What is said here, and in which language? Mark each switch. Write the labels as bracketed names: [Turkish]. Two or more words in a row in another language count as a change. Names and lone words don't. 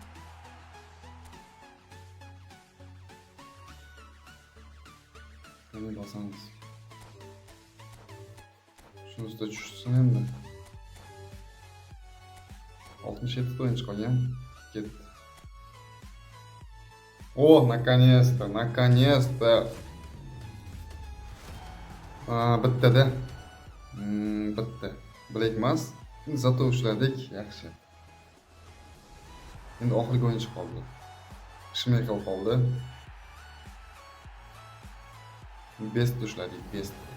[Uzbek] Qani bosamiz. Shuni ustida tushsin endi. 67 o'yinchi qolgan. Ketdi. [Russian] О, наконец-то, наконец-то. [Uzbek] Bittada. Bitta. Black emas. Zato ushladik, yaxshi. Endi oxirgi o'yinchi qoldi. Shmeykel qoldi. Best ushladik, best.